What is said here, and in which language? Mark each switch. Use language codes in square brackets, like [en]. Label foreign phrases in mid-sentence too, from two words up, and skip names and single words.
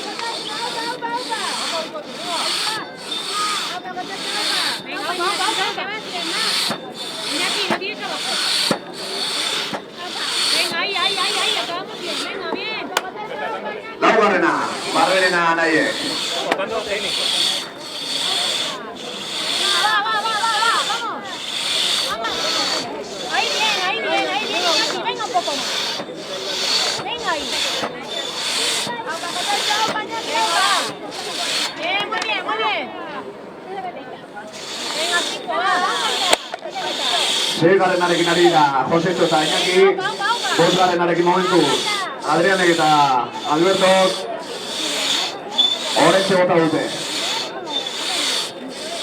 [eu] Laugarrena, Barberena anaiek. [es] Venga un poco más. Venga ahí. Bien, muy bien, muy bien. Venga, chico, va. [eu] Seigarrenarekin ari da Josecho eta Iñaki, bosgarrenarekin momentu Adrianek eta Albertok horretxe bota dute.